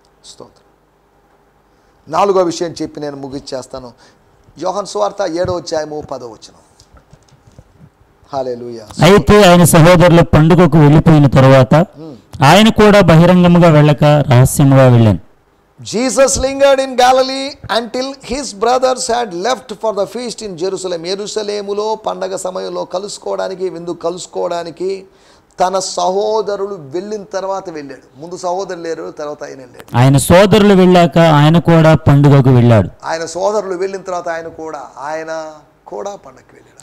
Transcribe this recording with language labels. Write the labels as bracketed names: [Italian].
[Telugu] స్తోత్రం. 4వ విషయం చెప్పి నేను ముగిచ్చేస్తాను. యోహాను సువార్త 7వ అధ్యాయము 10వ వచనం. హల్లెలూయా. అయితే ఆయన సహోదరుల పండుగకు వెళ్ళిపోయిన తరువాత ఆయన కూడా బహిరంగముగా వెళ్ళక రహస్యముగా వెళ్ళాను. [English] Jesus lingered in Galilee until his brothers had left for the feast in Jerusalem. [Telugu] యెరూషలేములో పండగ సమయంలో విందు కలుసుకోవడానికి తన సహోదరులు వెళ్ళిన తర్వాత వెళ్ళాడు. ముందు సహోదరులు లేరు, తర్వాత ఆయన వెళ్ళాడు. ఆయన సోదరులు వెళ్ళాక ఆయన కూడా పండుగకు వెళ్ళాడు. ఆయన సోదరులు వెళ్ళిన తర్వాత ఆయన కూడా పండగకి వెళ్ళాడు.